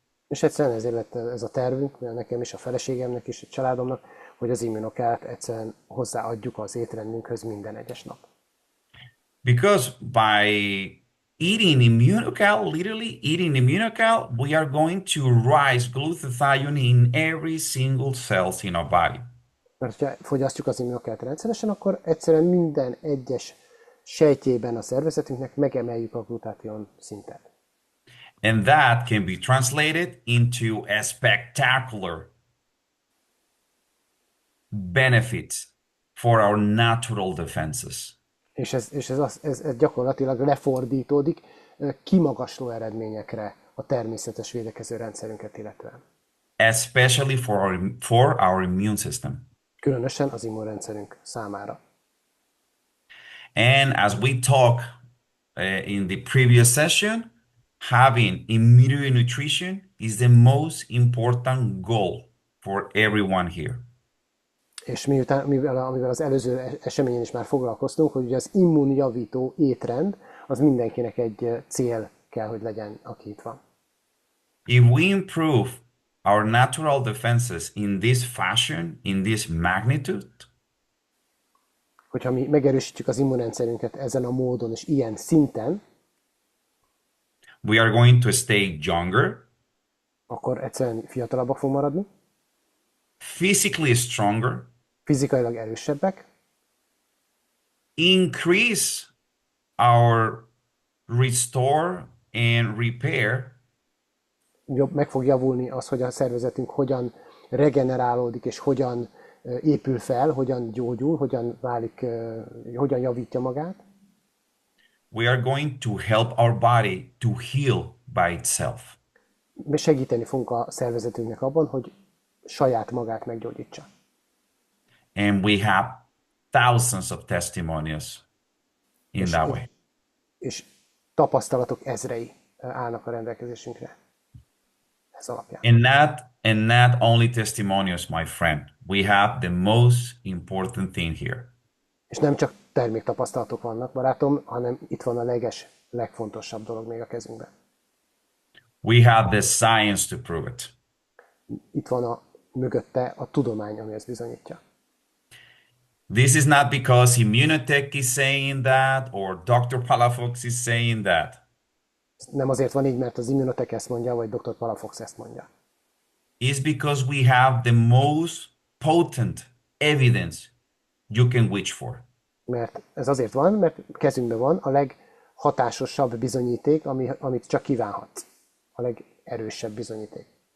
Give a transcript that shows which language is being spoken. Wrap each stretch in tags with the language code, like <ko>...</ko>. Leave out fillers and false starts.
<hu>És egyszerűen ezért lett ez a tervünk, mert nekem is, a feleségemnek is, a családomnak, hogy az immunokát egyszerűen hozzáadjuk az étrendünkhöz minden egyes nap.</hu> <en>Because by eating immunocal, literally eating immunocal, we are going to rise glutathione in every single cells in our body.</en> <hu>Mert ha fogyasztjuk az immunokát rendszeresen, akkor egyszerűen minden egyes sejtjében a szervezetünknek megemeljük a glutátion szintet.</hu> <en>And that can be translated into a spectacular benefit for our natural defenses.</en> <hu>És ez gyakorlatilag lefordítódik kimagasló eredményekre a természetes védekező rendszerünket illetően.</hu> <en>Especially for our immune system.</en> <hu>Különösen az immunrendszerünk számára.</hu> <en>And as we talk in the previous session, having immune nutrition is the most important goal for everyone here.</en> <hu>És mivel az előző eseményen is már foglalkoztunk, hogy ugye az immunjavító étrend, az mindenkinek egy cél kell, hogy legyen, aki itt van.</hu> <en>If we improve our natural defenses in this fashion, in this magnitude,</en> <hu>Hogyha mi megerősítjük az immunrendszerünket ezen a módon és ilyen szinten,</hu> <en>we are going to stay younger,</en> <hu>akkor egyszerűen fiatalabbak fogunk maradni,</hu> <en>physically stronger,</en> <hu>fizikailag erősebbek,</hu> <en>increase our restore and repair,</en> <hu>meg fog javulni az, hogy a szervezetünk hogyan regenerálódik és hogyan épül fel, hogyan gyógyul, hogyan válik, hogyan javítja magát.</hu> <en>we are going to help our body to heal by itself.</en> <hu>Segíteni fogunk a szervezetünknek abban, hogy saját magát meggyógyítsa.</hu> <en>And we have thousands of testimonials in that way.</en> <hu>És tapasztalatok ezrei állnak a rendelkezésünkre ez alapján.</hu> <en>And not only testimonials, my friend. We have the most important thing here.</en> <hu>És nem csak terméktapasztalatok vannak, barátom, hanem itt van a legfontosabb dolog még a kezünkben.</hu> <en>We have the science to prove it.</en> <hu>Itt van mögötte a tudomány, ami ezt bizonyítja.</hu> <en>This is not because Immunotech is saying that or Dr. Palafox is saying that.</en> <hu>Nem azért van így, mert az Immunotech ezt mondja, vagy Dr. Palafox ezt mondja.</hu> <en>It's because we have the most potent evidence you can wish for.</en> <hu>Mert ez azért van, mert kezünkben van a leghatásosabb bizonyíték, amit csak kívánhatsz. A legerősebb bizonyíték.</hu>